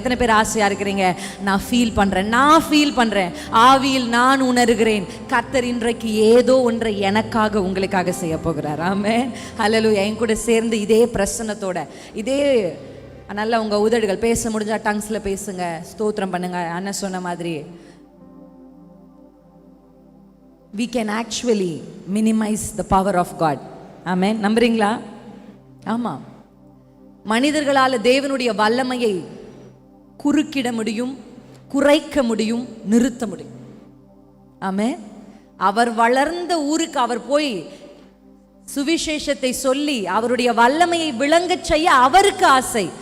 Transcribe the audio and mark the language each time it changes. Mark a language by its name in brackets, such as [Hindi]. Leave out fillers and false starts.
[Tamil] எத்தனை பேர் ஆசையாக இருக்கிறீங்க? நான் ஃபீல் பண்ணுறேன், ஆவியில் நான் உணர்கிறேன் கர்த்தர் இன்றைக்கு ஏதோ ஒன்றை எனக்காக உங்களுக்காக செய்ய போகிறார். ஆமென், ஹல்லேலூயா. என் கூட சேர்ந்து இதே பிரசன்னத்தோட, இதே நல்லா உங்கள் உதடுகள் பேச முடிஞ்சா டங்ஸில் பேசுங்க, ஸ்தோத்திரம் பண்ணுங்க. அண்ணன் சொன்ன மாதிரி [English] we can actually minimize the power of God. [Tamil] ஆமென். நம்புறீங்களா? ஆமாம். மனிதர்களால் தேவனுடைய வல்லமையை குறுக்கிட முடியும், குறைக்க முடியும், நிறுத்த முடியும். ஆமென். அவர் வளர்ந்த ஊருக்கு அவர் போய் சுவிசேஷத்தை சொல்லி அவருடைய வல்லமையை விளங்கச் செய்ய அவருக்கு ஆசை.